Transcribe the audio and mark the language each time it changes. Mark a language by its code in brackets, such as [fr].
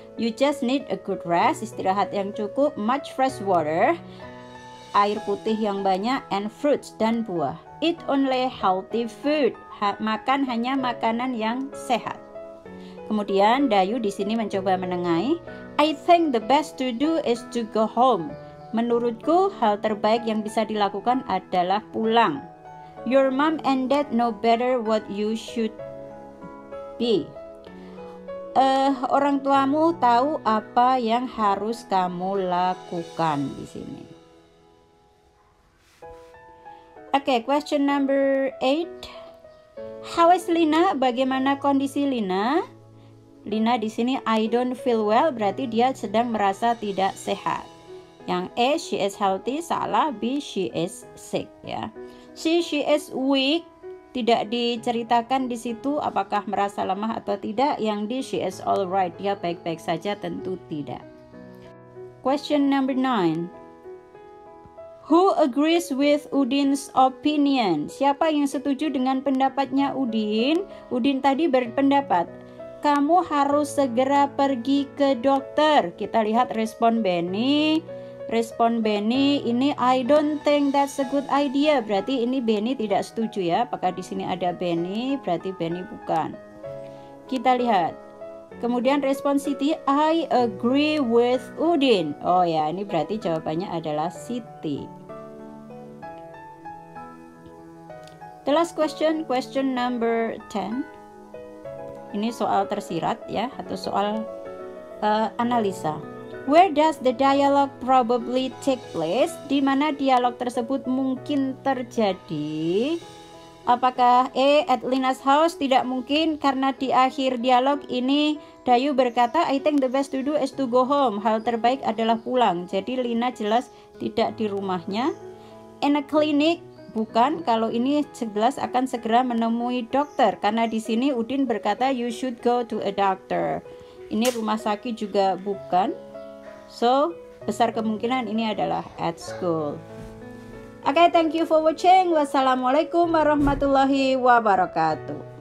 [en] You just need a good rest, [id] istirahat yang cukup, [en] much fresh water, [id] air putih yang banyak, [en] and fruits [id] dan buah. [en] Eat only healthy food. [id] Makan hanya makanan yang sehat. Kemudian Dayu di sini mencoba menengahi, [en] I think the best to do is to go home. [id] Menurutku hal terbaik yang bisa dilakukan adalah pulang. [en] Your mom and dad know better what you should be. [id] Orang tuamu tahu apa yang harus kamu lakukan di sini. [en] Oke, question number 8. How is Lina? [id] Bagaimana kondisi Lina? Lina di sini [en] I don't feel well, [id] berarti dia sedang merasa tidak sehat. [en] Yang A, she is healthy, salah. [id] B, [en] she is sick [id] ya. C, [en] she is weak, [id] tidak diceritakan di situ apakah merasa lemah atau tidak. Yang D, [en] she is alright, [id] dia baik-baik saja, tentu tidak. [en] Question number 9. Who agrees with Udin's opinion? [id] Siapa yang setuju dengan pendapatnya Udin? Udin tadi berpendapat, kamu harus segera pergi ke dokter. Kita lihat respon Benny. Respon Benny ini [en] I don't think that's a good idea. [id] Berarti ini Benny tidak setuju ya. Apakah di sini ada Benny? Berarti Benny bukan. Kita lihat. Kemudian respon Siti, [en] I agree with Udin. [id] Oh ya, ini berarti jawabannya adalah Siti. [en] The last question, question number 10. [id] Ini soal tersirat ya, atau soal analisa. [en] Where does the dialogue probably take place? [id] Di mana dialog tersebut mungkin terjadi? Apakah A. [en] at Lina's house? [id] Tidak mungkin, karena di akhir dialog ini Dayu berkata, [en] I think the best to do is to go home. [id] Hal terbaik adalah pulang. Jadi Lina jelas tidak di rumahnya. [en] In a clinic, [id] bukan. Kalau ini jelas akan segera menemui dokter, karena di sini Udin berkata [en] you should go to a doctor. [id] Ini rumah sakit juga bukan. So, besar kemungkinan ini adalah [en] at school. Oke, thank you for watching. [ar] Wassalamualaikum warahmatullahi wabarakatuh.